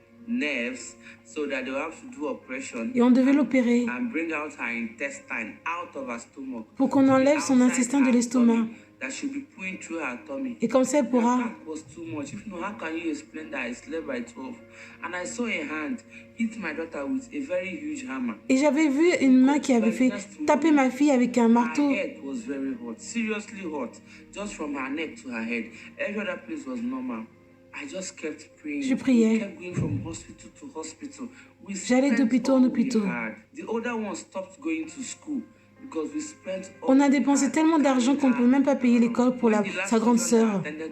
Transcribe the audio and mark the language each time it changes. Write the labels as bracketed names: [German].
[English] Nerves, so that they have to do operation [French] et on devait l'opérer [English] and bring out her intestine out of her stomach, [French] pour qu'on enlève son intestin de l'estomac. [English] That should be pulling through her tummy. [French] Et comme ça, elle pourra. [English] Was too much. If not, how can you explain that I slept by 12? And I saw a hand hit my daughter with a very huge hammer. [French] Et j'avais vu une main qui avait fait taper ma fille avec un marteau. [English] Her head was very hot, seriously hot, just from her neck to her head. Every other place was normal. I just kept praying. [French] Je priais. [English] Kept going from hospital to hospital. [French] J'allais d'hôpital en hôpital. [English] The older one stopped going to school because we spent. [French] On a dépensé tellement d'argent qu'on ne peut même pas payer l'école pour sa grande sœur.